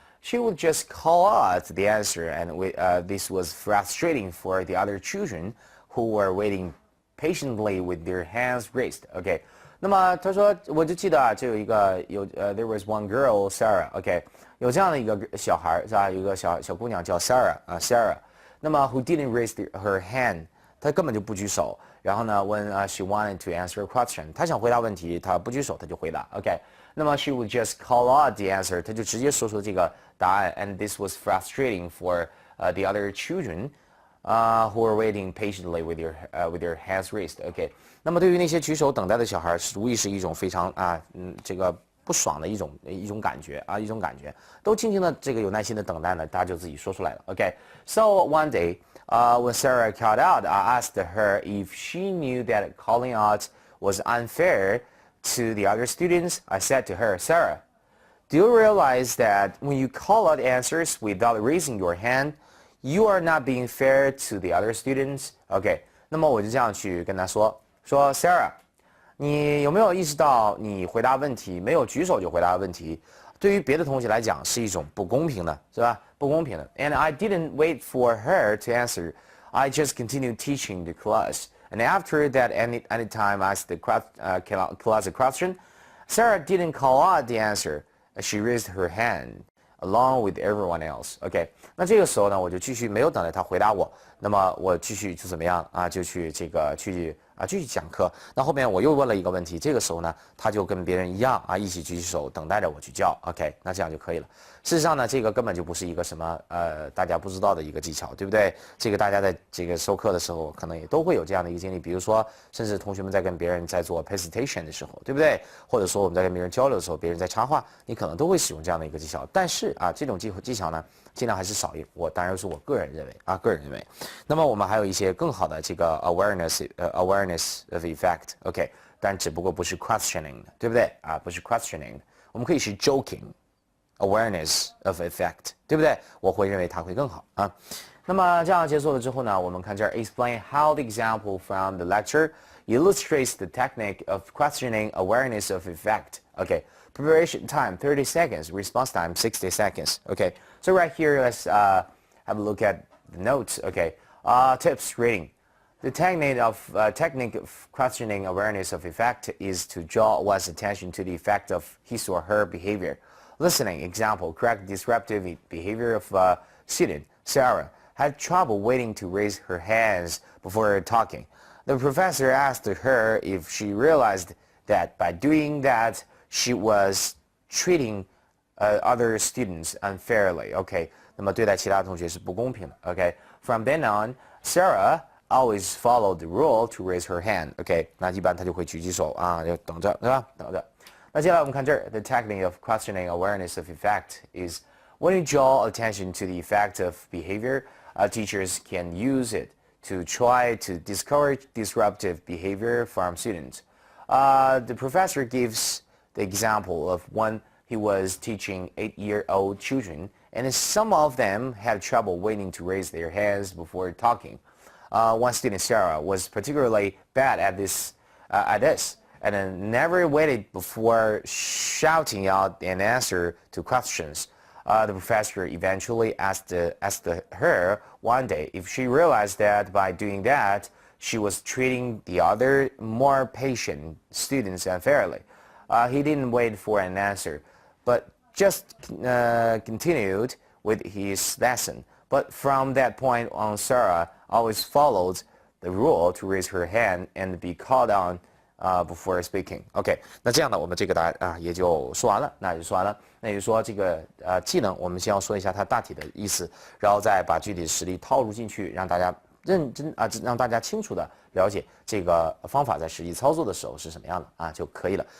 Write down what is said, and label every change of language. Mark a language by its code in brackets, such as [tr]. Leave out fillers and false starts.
[en] She would just call out the answer, and this was frustrating for the other children who were waiting patiently with their hands raised. [zh] OK， 那么他说，我就记得就有一个 [en] there was one girl Sarah. [zh] OK， 有这样的一个小孩是吧？有一个小姑娘叫 Sarah Sarah。那么 [en] who didn't raise her hand， [zh] 她根本就不举手。然后呢 [en] when she wanted to answer a question， [zh] 她想回答问题，她不举手，她就回答。 OK， 那么 [en] she would just call out the answer， [zh] 她就直接说出这个答案。 [en] And this was frustrating for the other children。who were waiting patiently with their hands raised. [zh] OK， 那么对于那些举手等待的小孩，无疑是一种非常这个不爽的一种感觉一种感觉，都静静的这个有耐心的等待呢，大家就自己说出来了。 [en] OK，so one day, when Sarah called out, I asked her if she knew that calling out was unfair to the other students. I said to her, Sarah, do you realize that when you call out answers without raising your hand,You are not being fair to the other students. [zh] OK， 那么我就这样去跟他说 Sarah， 你有没有意识到你回答问题没有举手就回答问题，对于别的同学来讲是一种不公平的，是吧？不公平的。 [en] And I didn't wait for her to answer. I just continued teaching the class. And after that, anytime I asked the class a question, Sarah didn't call out the answer. She raised her hand.Along with everyone else. [zh] OK， 那这个时候呢，我就继续没有等待他回答我，那么我继续就怎么样就去这个继续讲课。那后面我又问了一个问题，这个时候呢，他就跟别人一样一起举起手等待着我去叫。 OK， 那这样就可以了。事实上呢，这个根本就不是一个什么大家不知道的一个技巧，对不对？这个大家在这个授课的时候可能也都会有这样的一个经历，比如说甚至同学们在跟别人在做 presentation 的时候，对不对？或者说我们在跟别人交流的时候，别人在插话，你可能都会使用这样的一个技巧。但是这种技巧呢，尽量还是少用。当然是我个人认为那么我们还有一些更好的这个 [en] awareness of effect。 [zh] OK，但只不过不是 questioning 的，对不对啊？不是 questioning 的，我们可以是 joking。 [en] awareness of effect， [zh] 对不对？我会认为它会更好啊。那么这样结束了之后呢，我们看这儿 [en] explain how the example from the lecture illustrates the technique of questioning awareness of effect. Okay, preparation time 30 seconds, response time 60 seconds. Okay, so right here let's have a look at the notes. Okay, tips reading. The technique of questioning awareness of effect is to draw one's attention to the effect of his or her behavior. Listening, example, correct disruptive behavior of a student. Sarah had trouble waiting to raise her hands before talking. The professor asked her if she realized that by doing that, she was treating other students unfairly. [zh] Okay, 那么对待其他同学是不公平的。 [en] Okay, from then on, Sarah always followed the rule to raise her hand. [zh] Okay, 那一般她就会举起手啊，就等着，对吧？等着。那接下来我们看这儿 [en] ，the technique of questioning awareness of effect is when you draw attention to the effect of behavior, teachers can use it to try to discourage disruptive behavior from students. The professor gives the example of when he was teaching 8-year-old children, and some of them had trouble waiting to raise their hands before talking. One student, Sarah, was particularly bad at this, and never waited before shouting out an answer to questions. The professor eventually asked her one day if she realized that by doing that, she was treating the other more patient students unfairly. He didn't wait for an answer, but just continued with his lesson. But from that point on, Sarah always followed the rule to raise her hand and be called on before speaking. [zh] OK， 那这样呢，我们这个答案啊也就说完了，那也就说完了。那也就是说，这个技能我们先要说一下它大体的意思，然后再把具体的实例套入进去，让大家认真啊，让大家清楚的了解这个方法在实际操作的时候是什么样的啊就可以了。